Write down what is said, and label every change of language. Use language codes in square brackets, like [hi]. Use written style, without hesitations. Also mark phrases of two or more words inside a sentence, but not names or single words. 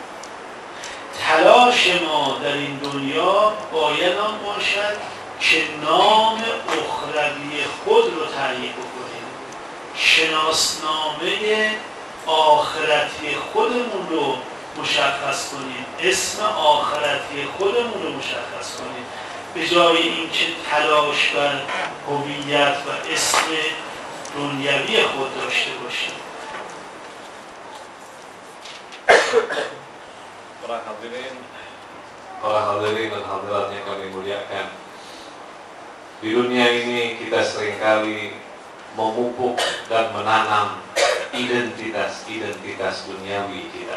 [fa] تلاش ما در این دنیا باید آن باشد که نام اخروی خود رو تعیین بکنیم، شناسنامه آخرتی خودمون رو مشخص کنیم، اسم آخرتی خودمون رو مشخص کنیم، به جای اینکه تلاش بر هویت و اسم دنیوی خود داشته باشیم. [id] Para hadirin dan hadirat yang kami muliakan, di dunia ini kita seringkali memupuk dan menanam identitas duniawi kita.